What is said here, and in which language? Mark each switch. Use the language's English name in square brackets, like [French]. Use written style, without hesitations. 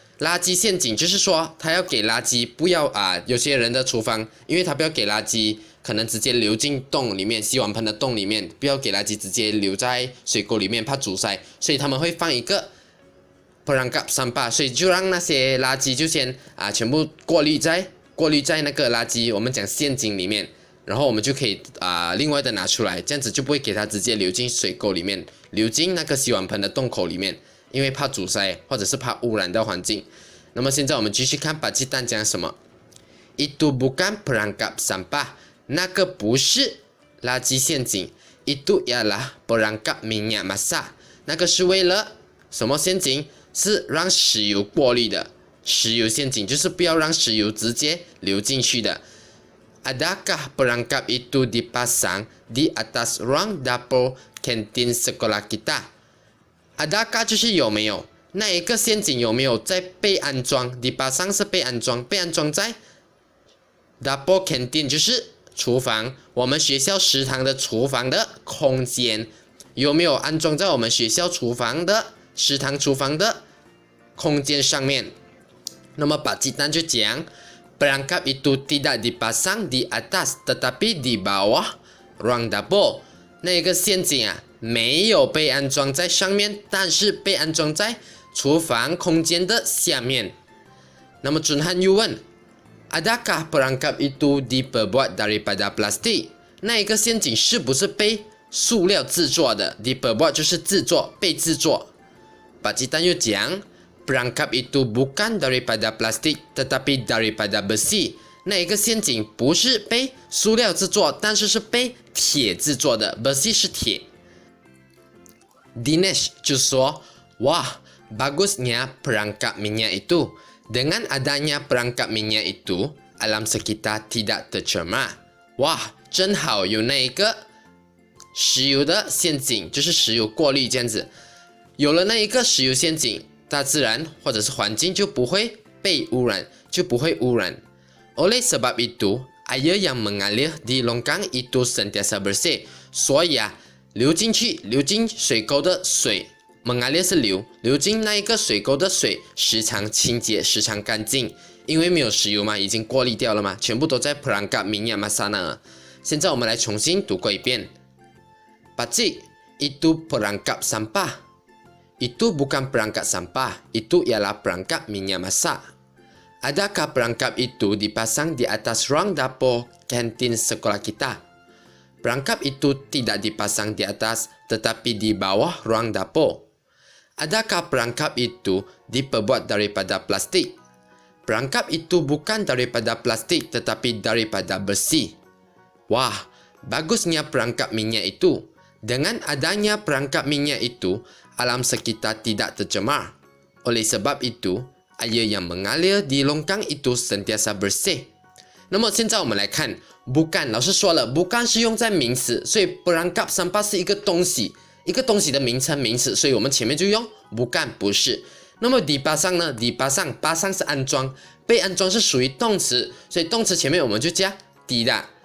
[Chinese] 垃圾陷阱就是说，他要给垃圾不要有些人的厨房，因为他不要给垃圾可能直接流进洞里面，洗碗盆的洞里面，不要给垃圾直接流在水沟里面，怕阻塞，所以他们会放一个 perangkap sampah， 所以就让那些垃圾就先全部过滤在那个垃圾我们讲陷阱里面，然后我们就可以另外的拿出来，这样子就不会给它直接流进水沟里面，流进那个洗碗盆的洞口里面。因为怕阻塞或者是怕污染到环境。那么现在我们继续看Pak Citan讲什么。 [Malay] Itu bukan perangkap sampah， [Chinese] 那个不是垃圾陷阱。 [Malay] Itu ialah perangkap minyak masak， [Chinese] 那个是为了什么陷阱？是让石油过滤的。石油陷阱就是不要让石油直接流进去的。 [Malay] Adakah perangkap itu dipasang di atas ruang dapur kantin sekolah kita？ [Chinese] Adakah 就是有没有，那一个陷阱有没有在被安装 dipasang 是被安装在 dapur canteen 就是厨房，我们学校食堂的厨房的空间有没有安装在我们学校厨房的食堂厨房的空间上面。那么Pak Citan就讲 [Malay] perangkap itu tidak dipasang di atas tetapi di bawah ruang dapur， [Chinese] 那个陷阱没有被安装在上面，但是被安装在厨房空间的下面。那么准汉又问 [Malay] Adakah perangkap itu diperbuat daripada plastik？ [Chinese] 那一个陷阱是不是被塑料制作的？ diperbuat 就是制作，被制作。Pak Citan又讲 [Malay] perangkap itu bukan daripada plastik tetapi daripada besi， [Chinese] 那一个陷阱不是被塑料制作，但是是被铁制作的。 besi 是铁。Dinesh 就说，哇 [Malay] bagusnya perangkap minyak itu. Dengan adanya perangkap minyak itu, alam sekitar tidak tercemar. [Chinese] 哇，真好，有那一个石油的陷阱，就是石油过滤这样子。有了那一个石油陷阱，大自然或者是环境就不会被污染，就不会污染。 [Malay] Oleh sebab itu, air yang mengalir di longkang itu sentiasa bersih. [Chinese] 所以流进水沟的水，mengalir 是流进那一个水沟的水时常清洁，时常干净，因为没有石油嘛，已经过滤掉了嘛，全部都在 perangkap minyak masak那。现在我们来重新读过一遍。 [Malay] Pakcik, itu perangkap sampah. Itu bukan perangkap sampah, itu ialah perangkap minyak masak. Adakah perangkap itu dipasang di atas ruang dapur kantin sekolah kita?Perangkap itu tidak dipasang di atas, tetapi di bawah ruang dapur. Adakah perangkap itu diperbuat daripada plastik? Perangkap itu bukan daripada plastik, tetapi daripada besi. Wah, bagusnya perangkap minyak itu. Dengan adanya perangkap minyak itu, alam sekitar tidak tercemar. Oleh sebab itu, air yang mengalir di longkang itu sentiasa bersih. [Chinese] 那么现在我们来看 bukan， 老师说了 bukan 是用在名词，所以 perangkap sampah 是一个东西的名称名词，所以我们前面就用 bukan 不是。那么 dipasang 呢 dipasang 是安装，被安装是属于动词，所以动词前面我们就加 tidak。